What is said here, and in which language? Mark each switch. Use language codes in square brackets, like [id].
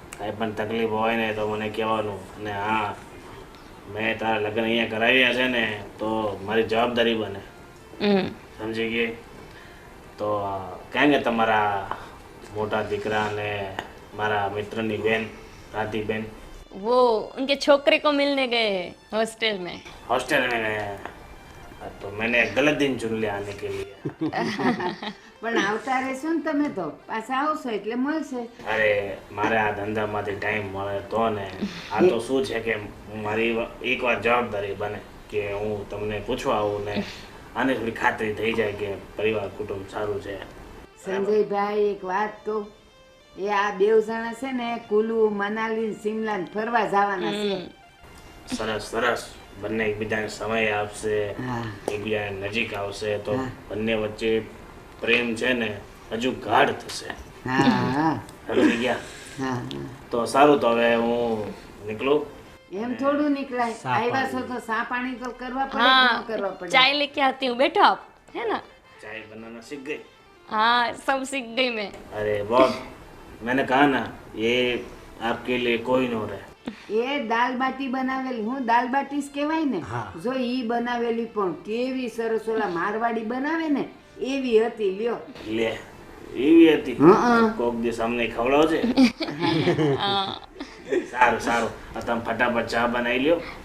[gu] કાંઈ પણ તકલીફ હોય ને તો મને કહેવાનું. અને હા, મેં તારા લગ્ન અહીંયા કરાવ્યા છે ને તો મારી જવાબદારી બને, સમજી ગઈ? તો ક્યાં ગયા તમારા મોટા દીકરા અને મારા મિત્રની બેન રાધીબેન? [hi] वो उनके छोकरे को मिलने गए हॉस्टल में हॉस्टल में गए? तो मैंने गलत दिन चुन लिया आने के लिए. [gu] પણ આવતા રહેશો ને તમે તો પાછા આવશો એટલે મળશે. અરે મારે આ ધંધામાંથી ટાઈમ મળે તો ને. આ તો શું છે કે મારી એકવાર જવાબદારી બને કે હું તમને પૂછવા આવું ને આને થોડી ખાતરી થઈ જાય કે પરિવાર કુટુંબ સારું છે. સંજયભાઈ એક વાત કહું, એ આ બેવ જણા છે ને કુલુ મનાલી શિમલા ને ફરવા જવાના છે. સરસ સરસ. બંને એકબીજાને સમય આપશે, હા. એકબીજાને નજીક આવશે તો બંને વચ્ચે પ્રેમ છે ને હજુ ગાઢ થશે. હા હા સમજી ગયા? હા તો સારું, તો હવે હું નીકળું. એમ થોડું નીકળાય. આવ્યા છો તો સા પાણી તો કરવા પડે કે [hi] हाँ [gu] ન કરવા પડે? [hi] चाय लेके आती हूँ बैठो आप है ना चाय बनाना सीख गई? हाँ सब सीख गई मैं अरे बहुत, मैंने कहा ना ये आपके लिए कोई न रहे. [gu] એ દાલ બાટી બનાવેલી, હું દાલ બાટી જ કહેવાય ને. જો ઈ બનાવેલી પણ કેવી સરસ, ઓલા મારવાડી બનાવે ને એવી હતી. લ્યો લે એવી હતી? હં. કોક દિવસ અમને ખવડાવજે. સારું સારું, આ તમે ફટાફટ ચા બનાવી લ્યો.